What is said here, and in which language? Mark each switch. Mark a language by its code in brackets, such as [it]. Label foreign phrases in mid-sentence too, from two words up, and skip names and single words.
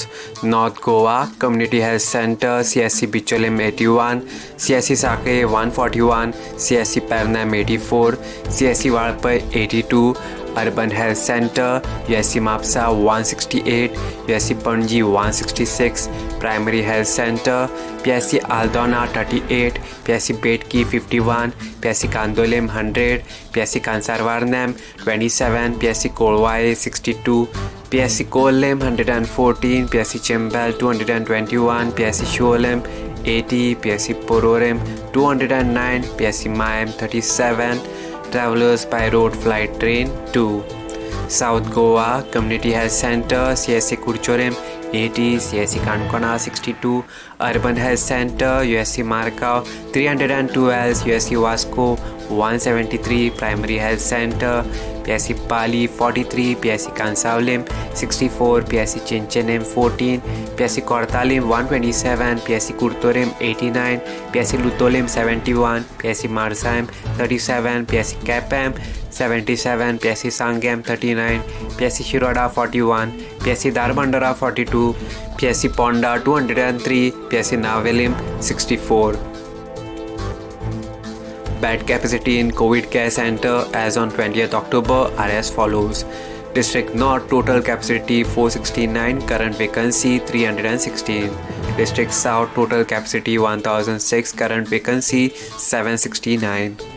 [en] North Goa Community Health Center CSC Bicholim 81, CSC Sake 141, CSC Pernam 84, CSC Valpai 82, Urban Health Center USC Mapsa 168, USC Panji 166, Primary Health Center PSC Aldona 38, PSC Betki 51, PSC Kandolem 100, PSC Kansarvarnam 27, PSC Kolwai 62, PSC Kolem 114, PSC Chembal 221, PSC Sholem 80, PSC Pororem 209, PSC Mayam 37, Travelers by road flight train 2. South Goa Community Health Center CSC Kurchorem 80, CSC Kankona 62, Urban Health Center USC Markau 312, USC Vasco 173, Primary Health Center PSC Pali 43, PSC Kansaulim 64, PSC Chinchenem 14, PSC Kortalim 127, PSC Kurtorem 89, PSC Lutolim 71, PSC Marsaim 37, PSC Kapam 77, PSC Sangam 39, PSC Shiroda 41, PSC Darbandara 42, PSC Ponda 203, PSC Navelim 64. Bed capacity in COVID care center as on 20th October are as follows. District North total capacity 469, current vacancy 316. District South total capacity 1006, current vacancy 769.